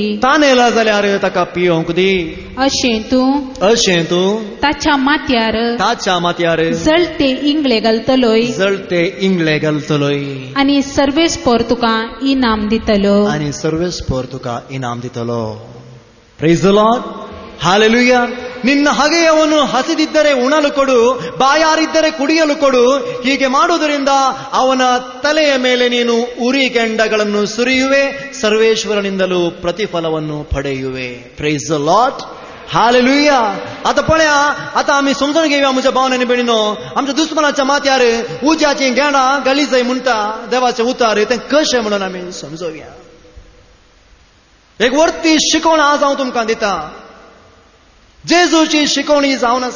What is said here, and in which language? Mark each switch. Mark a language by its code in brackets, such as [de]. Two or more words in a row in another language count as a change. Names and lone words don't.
[kok] तान येला जाल्यार ताका पियोंक दी. अशें तूं ताच्या माथ्यार जळते इंगळे घालतलोय आनी सर्वेस्पोर तुका इनाम दितलो. [en] Praise the Lord. Hallelujah. [kn] ನಿನ್ನ ಹಗೆಯವನು ಹಸಿದಿದ್ದರೆ ಉಣಲು ಕೊಡು, ಬಾಯಾರಿದ್ದರೆ ಕುಡಿಯಲು ಕೊಡು. ಹೀಗೆ ಮಾಡುವುದರಿಂದ ಅವನ ತಲೆಯ ಮೇಲೆ ನೀನು ಉರಿಗೆಂಡಗಳನ್ನು ಸುರಿಯುವೆ, ಸರ್ವೇಶ್ವರನಿಂದಲೂ ಪ್ರತಿಫಲವನ್ನು ಪಡೆಯುವೆ. [en] Praise the Lord. Hallelujah. [kok] आता पळया, आता आम्ही समजून घेऊया म्हज्या भावनेने भयणीनो, आमच्या दुस्मनाच्या माथ्यार उज्याची गेणा घाली जाय म्हणटा देवाचे उतार, ते कशें म्हणून आमी समजूया. एक वर्ती शिकवण आज हांव तुमकां दिता. जेजूची शिकवणी जावन आसा.